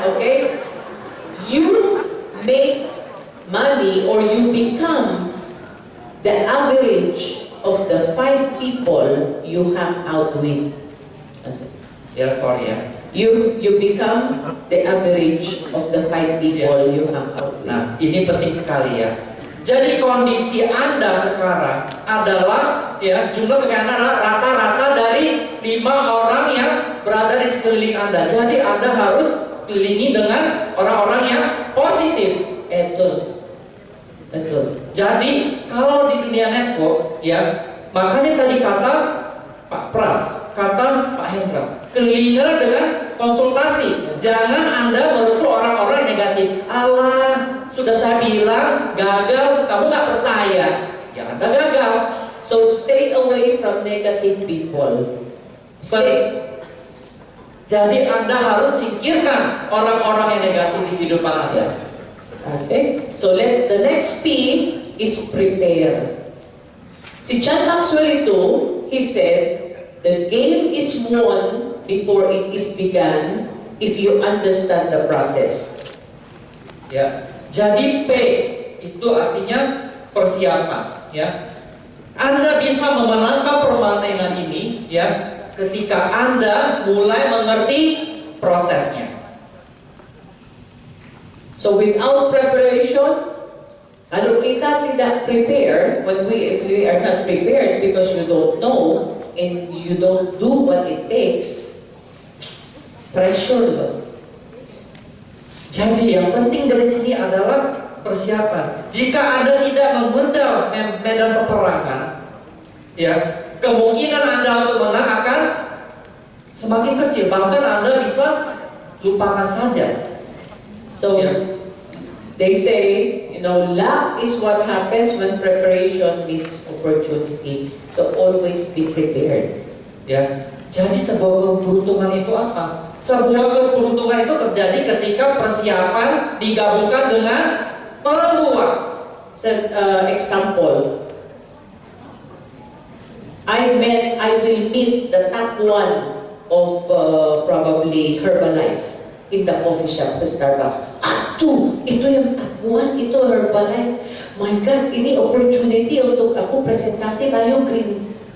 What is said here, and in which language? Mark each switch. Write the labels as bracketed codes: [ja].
[en] Okay, you make money or you become the average of the 5 people you hang out with. [id] Ya, [en] sorry [id] ya. [en] You become the average of the 5 people you hang out with. [id] Nah, ini penting sekali ya. Jadi kondisi Anda sekarang adalah ya jumlah kekayaan Anda rata-rata dari 5 orang yang berada di sekeliling Anda. Jadi Anda harus kelilingi dengan orang-orang yang positif. Betul. Jadi kalau di dunia network ya, makanya tadi kata Pak Pras, kata Pak Hendra, kelilingilah dengan konsultasi. Jangan Anda menutup orang-orang yang negatif. Allah, sudah saya bilang gagal, kamu nggak percaya, ya Anda gagal. [en] So stay away from negative people. [id] Jadi Anda harus singkirkan orang-orang yang negatif di kehidupan Anda. [en] Okay, so the next P is prepare. [id] Si John Maxwell itu, [en] he said, the game is won before it is begun if you understand the process. [id] Ya, jadi P itu artinya persiapan. Ya, Anda bisa memenangkan permainan ini, ya, ketika Anda mulai mengerti prosesnya. [en] So without preparation, [id] kalau kita tidak prepare, [en] if we are not prepared because you don't know and you don't do what it takes, pressure loh. [id] Jadi yang penting dari sini adalah persiapan. Jika Anda tidak memendam medan peperangan, ya, kemungkinan Anda untuk menang akan semakin kecil. Bahkan Anda bisa lupakan saja. [en] So they say, luck is what happens when preparation meets opportunity. So always be prepared. [id] Ya, jadi sebuah keberuntungan itu apa? Sebuah keberuntungan itu terjadi ketika persiapan digabungkan dengan peluang. [en] Example, I will meet the top one of probably Herbalife in the coffee shop, the Starbucks. [tl] Ito yung top one, ito Herbalife. [en] My God, [id] ini opportunity untuk aku presentasi Bio Green.